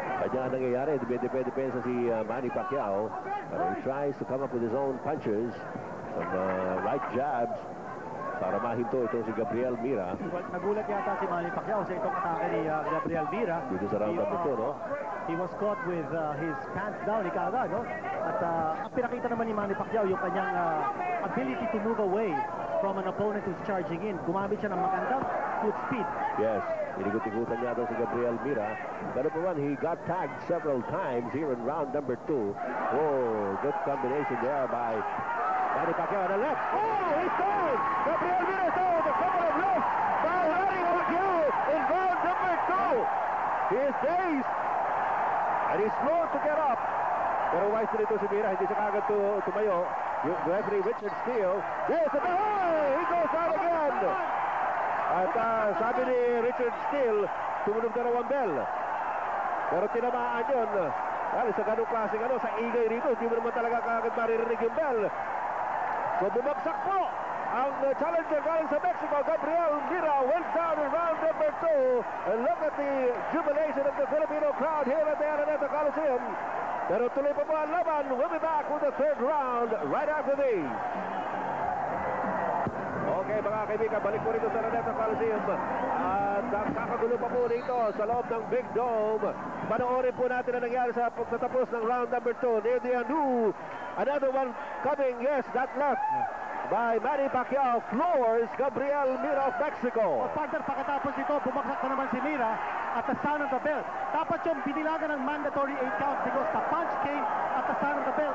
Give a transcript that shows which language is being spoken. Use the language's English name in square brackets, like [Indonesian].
[Filipino] Kanya ang nangyayari, depensa si Manny Pacquiao. [English] But he tries to come up with his own punches. Some right jabs [Filipino] para mahinto itong si Gabriel Mira. Nagulat yata si Manny Pacquiao sa itong atake ni Gabriel Mira. Dito sa round number 2, no? [English] He was caught with his pants down, [Filipino] ikaga, no? At ang pinakita naman ni Manny Pacquiao yung kanyang [English] ability to move away from an opponent who's charging in. [Filipino] Gumamit siya ng magandang foot speed. Yes, inigut-igutan niya daw si Gabriel Mira. [English] But number 1, he got tagged several times here in round number 2. Oh, good combination there by Manny Pacquiao on the left. Oh, he's down! Gabriel Mira is down with a couple of lefts by Manny Pacquiao in round number 2. He is dazed. And he's slow to get up. [Filipino] Pero wise na ito si Mira, hindi siya kagad tumayo. Yung referee Richard Steele. [English] Yes, and he goes down again. [Filipino] At sabi ni Richard Steele, tumunog na raw ang bell. Pero tinamaan yun. Dahil sa ganong klaseng sa ingay rito, hindi mo naman talaga kagad maririnig yung bell. So bumagsak po ang challenger galing sa Mexico. [English] Gabriel Mira went down in round number 2. And look at the jubilation of the Filipino crowd here at the Araneta Coliseum. [Filipino] Pero tuloy pa po ang laban. [English] We'll be back with the third round right after these. [Filipino] Okay mga kaibigan, balik po rito sa Araneta Coliseum. At kakagulo pa po rito sa loob ng Big Dome. Panoorin po natin ang nangyari sa pagtatapos ng round number 2. [English] Near the end, another one coming, yes, that left by Manny Pacquiao floors Gabriel Mira of Mexico. [Filipino] Partner, pagkatapos ito, bumagsak na naman si Mira [English] at the sound of the bell. [Filipino] Dapat yung binilagan ng [English] mandatory 8 count because the punch came at the sound of the bell.